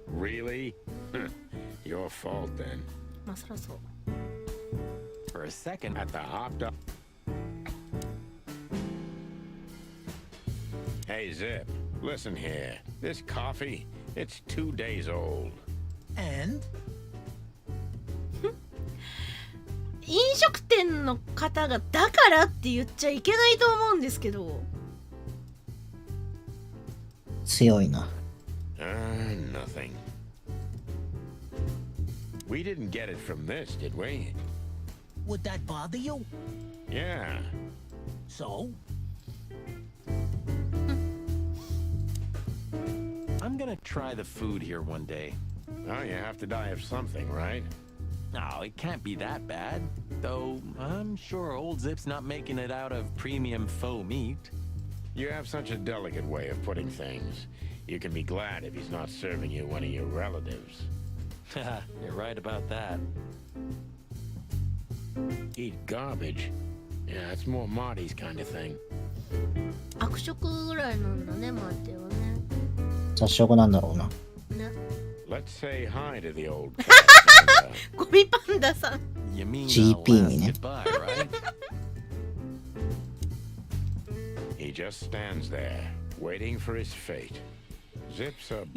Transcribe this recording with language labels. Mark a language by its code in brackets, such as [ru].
[en] Really? Your fault then. [ja] まあそらそう。 [en] For a second, At the Hot Dog. Hey, Zip, listen here. This coffee, it's 2 days old. And [ja] 飲食店の方がだからって言っちゃいけないと思うんですけど。強いな。 [en] Nothing. We didn't get it from this, did we? would that bother you? Yeah. So? I'm gonna try the food here one day. Well, you have to die of something, right? No, it can't be that bad. Though, I'm sure old Zip's not making it out of premium faux meat. You have such a delicate way of putting things. You can be glad if he's not serving you one of your relatives. You're right about that. Eat garbage. Yeah, it's more Marty's kind of thing. [ja] 悪食ぐらいなんだね、マーティはね。雑食なんだろうな。ね。 [en] Let's say hi to the old cat. [ja] ゴミパンダさん。 [en] You mean GP last [ja] にね。 [en] goodbye, right? He just stands there, waiting for his fate. Zip's a